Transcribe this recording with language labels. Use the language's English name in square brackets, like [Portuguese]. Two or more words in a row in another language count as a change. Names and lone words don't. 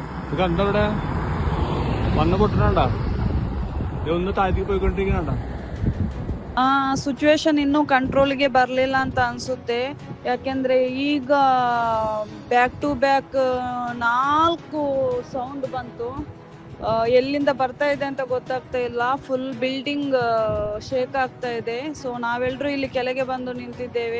[Malayalam] ഇത് കണ്ടോ ഇവിടെ വന്ന് പൊട്ടണണ്ട ഒന്ന് താഴ്ത്തിക്ക് പോയിക്കൊണ്ടിരിക്കണണ്ട. [Kannada] ಸಿಚುವೇಶನ್ ಇನ್ನೂ ಕಂಟ್ರೋಲ್ಗೆ ಬರಲಿಲ್ಲ ಅಂತ ಅನ್ಸುತ್ತೆ. ಯಾಕೆಂದ್ರೆ ಈಗ [English] back to back [Kannada] 4 ಸೌಂಡ್ ಬಂತು. ಎಲ್ಲಿಂದ ಬರ್ತಾ ಇದೆ ಅಂತ ಗೊತ್ತಾಗ್ತಾ ಇಲ್ಲ. [English] full building shake [Kannada] ಆಗ್ತಾ ಇದೆ. ಸೊ ನಾವೆಲ್ಲರೂ ಇಲ್ಲಿ ಕೆಳಗೆ ಬಂದು ನಿಂತಿದ್ದೇವೆ.